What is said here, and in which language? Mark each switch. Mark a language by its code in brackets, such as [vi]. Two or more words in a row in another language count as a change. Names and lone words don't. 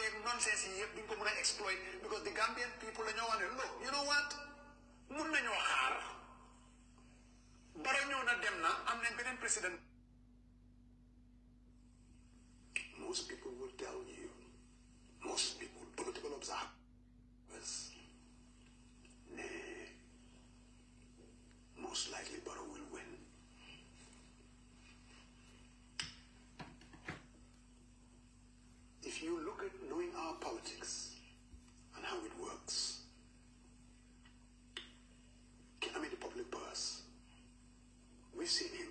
[wo] nonsense yi yëpp duñ ko mën a [en] exploit because the Gambian people [wo] dañoo wax ne [en] look you know what [wo] mun nañoo xaar Barrow ñëw na dem na am nañ beneen président. [en] Most people will tell you, most people, political observers, most likely Barrow will win. If you look at knowing our politics and how it works, I mean the public purse, we've seen him.